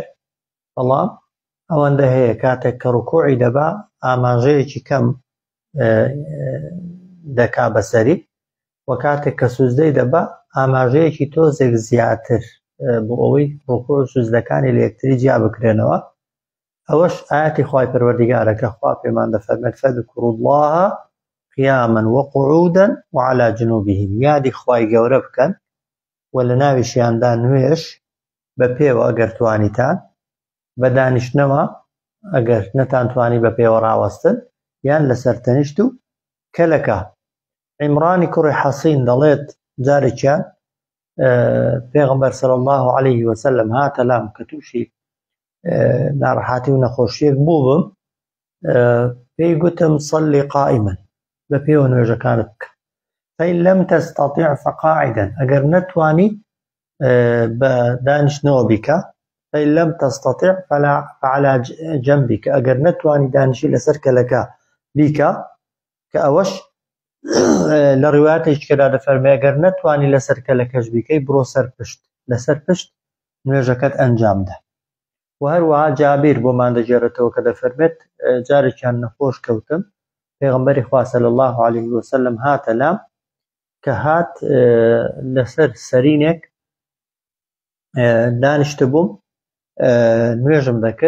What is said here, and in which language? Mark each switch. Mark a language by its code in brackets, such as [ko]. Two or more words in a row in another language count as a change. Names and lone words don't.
[ckb] بەڵام ئەوەندە هەیە کاتێک کە ڕکوعی دەبا ئاماژەیەکی کەم دەکا بەسەری، و کاتێک کە سوجدەی دەبا ئاماژەیەکی تۆزێک زیاتر بۆ ئەوەی ڕکوع و سوجدەکانی لە یەکتری جیا بکرێنەوە. ئەوەش ئاەتی خوای پەروەردیگارە کە خوا پێمان دەفەرمێت [ar] فەذکروا الله قیاما وقعودا وعلى جنوبهم، [ckb] یادی خوای گەورە بکەن و لە ناویشیاندا نوێش بە پێوە ئەگەر توانیتان، بە دانیشتنەوە ئەگەر نەتانتوانی بە پێوە ڕاوەستن، یان لەسەر تەنیشت و کەلەکە. عیمڕانی کوڕی حەسین دەڵێت جارێکیان پێغەمبەر [ar] صلی الله عليه وسلم [ckb] هاتە لام کە تووشی ناڕەحاتی و نەخۆشیەک بووبم، پێی گوتم [ar] صلی قائما، [ckb] بە پێوە نوێژەکانت بکە. [ar] فإن لم تستطع فقاعدا، [ckb] ئەگەر نەتوانی بە دانیشتنەوە بیکە. [ar] فإن لم تستطع فعلى جنبك، [ckb] ئەگەر نەتوانی دانیشی لەسەر کەلەکە بیکە، کە ئەوەش لە ڕیوایەتێکدا دەفەرمێ ئەگەر نەتوانی لەسەر کەلەکەش بیکەی بڕۆ سەر پشت، لەسەر پشت نوێژەکەت ئەنجام دە. و هەروەها جابیر بۆمان دەجێڕێتەوە کە دەفەرمێت جارێکیان نەخۆش کەوتم، پێغەمبەری خوا [ar] صلی الله عليه وسلم [ckb] هاتە لام کە هات لەسەر سەرینێک دانیشتە بووم نوێژم دەکرد.